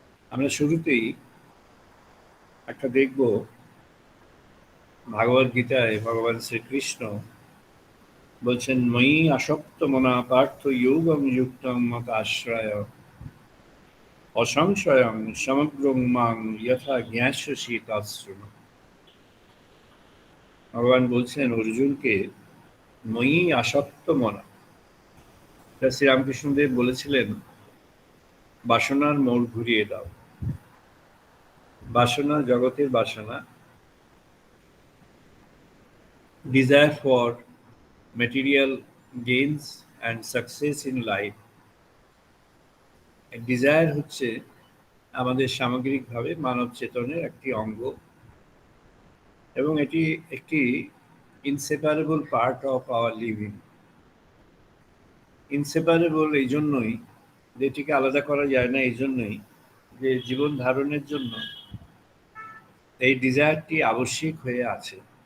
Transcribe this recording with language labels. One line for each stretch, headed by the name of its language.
Bangla: আমরা শুরুতেই একটা দেখব ভাগবত গীতায় ভগবান শ্রীকৃষ্ণ বলছেন,
Sanskrit: ময়ি আসক্ত মনা পার্থ যোগম যুক্তং মত আশ্রয় অসংশয়ং সমগ্রং মাং যথা জ্ঞাস্যসি তৎশৃণু।
Bangla: ভগবান বলছেন অর্জুনকে,
Sanskrit: ময়ি আসক্ত মনা।
Bangla: শ্রীরামকৃষ্ণদেব বলেছিলেন, বাসনার মোড় ঘুরিয়ে দাও। বাসনা, জগতের বাসনা,
English: desire for material gains and success in life.
Bangla: Desire হচ্ছে আমাদের সামগ্রিকভাবে মানব চেতনের একটি অঙ্গ এবং এটি একটি
English: Inseparable part of our living.
Bangla: Inseparable এই জন্যই, যেটিকে আলাদা করা যায় না এই জন্যই যে জীবন ধারণের জন্য এই ডিজায়ারটি আবশ্যিক হয়ে আছে।